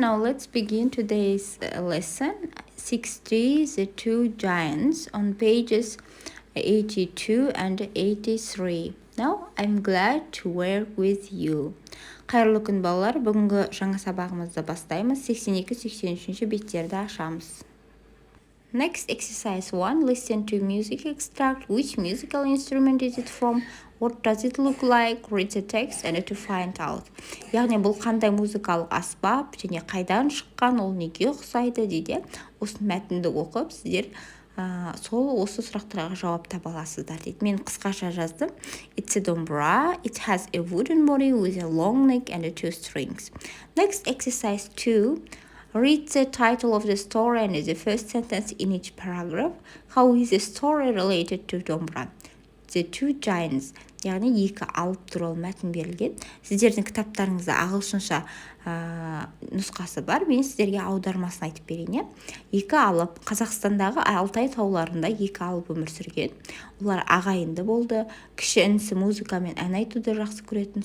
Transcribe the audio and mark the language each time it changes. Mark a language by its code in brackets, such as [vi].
[en] Now, let's begin today's lesson. 60, the two giants on pages 82 and 83. Now, I'm glad to work with you. [kk] Қайырлы күн, балалар. Бүгінгі жаңа сабағымызды бастаймыз. 82-83 беттерді ашамыз. [en] Next, exercise 1. Listen to music extract. Which musical instrument is it from? What does it look like? Read the text and to find out. [kk] Яғни бұл қандай музыкалық аспап және қайдан шыққан, ол неге ұқсайды дейді. Осы мәтінді оқып, сіздер сол осы сұрақтарға жауап таба аласыздар дейді. Мен қысқаша жаздым. [en] It's a dombra. It has a wooden body with a long neck and two strings. Next, exercise 2. Read the title of the story and the first sentence in each paragraph. How is the story related to Dombra? The two giants. [kk] Яғни екі алып туралы мәтін берілген. Сіздердің кітаптарыңызда ағылшынша нұсқасы бар. Мен сіздерге аудармасын айтып берейін. Екі алып Қазақстандағы Алтай тауларында екі алып өмір сүрген. Олар ағайынды болды. Кіші інісі музыкамен ән айтуды жақсы көретін.